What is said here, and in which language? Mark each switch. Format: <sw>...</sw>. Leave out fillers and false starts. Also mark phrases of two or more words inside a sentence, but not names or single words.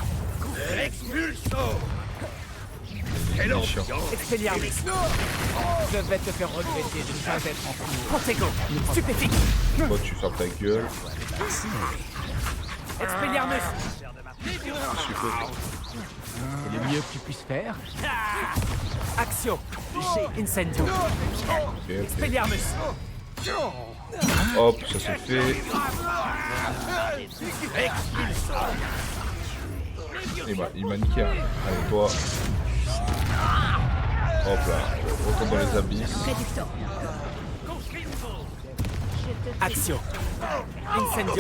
<fr>Il est chiant. Expelliarmus. Je vais te faire regretter de ne pas être en cours. Protego. Stupéfique. Toi, tu fermes ta gueule. Expelliarmus. C'est le mieux que tu puisses faire. Axio. Incendio. Ok. Expelliarmus. Hop, ça se fait. Et bah, il m'a niqué. Hein. Allez, toi. Hop là, on retourne dans les abysses. Réducteur. Action. Incendio.</fr>